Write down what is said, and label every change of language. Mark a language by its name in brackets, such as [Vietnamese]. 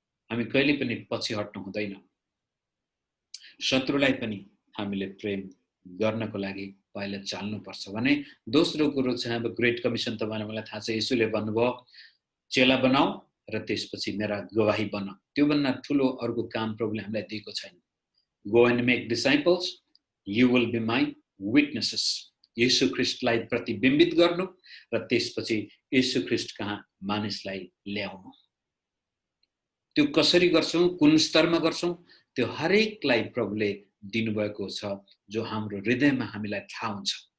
[Nepali] हामी कहिले पनि पछि हट्नु हुँदैन। शत्रुलाई पनि हामीले प्रेम गर्नको लागि पहिला चाल्नुपर्छ भने दोस्रो कुरो चाहिँ अब ग्रेट कमिसन तपाईलाई मलाई थाहा छ। येशूले भन्नुभयो चेला बनाऊ र त्यसपछि मेरा गवाही बन। त्योभन्दा ठुलो अर्को काम प्रभुले हामीलाई दिएको छैन। [English] Go and make disciples, you will be my witnesses. [Nepali] येशू ख्रीष्टलाई प्रतिबिम्बित गर्नु र त्यसपछि येशू ख्रीष्ट कहाँ मानिसलाई ल्याउनु। त्यो कसरी गर्छौं, कुन स्तरमा गर्छौं, त्यो हरेकलाई प्रभुले दिनुभएको छ जो हाम्रो हृदयमा हामीलाई थाहा हुन्छ।